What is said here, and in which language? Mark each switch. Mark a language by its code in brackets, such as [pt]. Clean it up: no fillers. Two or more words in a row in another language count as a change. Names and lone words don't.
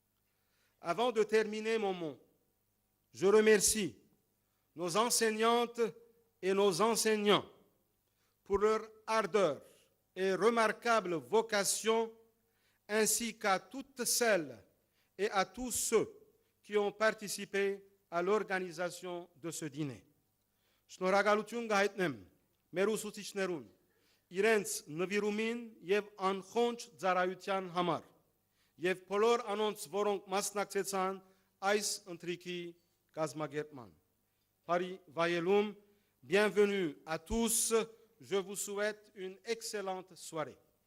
[fr] Avant de terminer mon mot, je remercie nos enseignantes et nos enseignants pour leur ardeur et remarquable vocation, ainsi qu'à toutes celles et à tous ceux qui ont participé à l'organisation de ce dîner. [hy] Շնորհակալություն կհայտնեմ մեր ուսուցիչներուն, իրենց նվիրումին եւ անխոնջ ծառայության համար, եւ բոլոր անոնց, որոնք մասնակցեցան այս ընթրիքի կազմակերպման։ Բարի վայելում, [fr] bienvenue à tous, je vous souhaite une excellente soirée.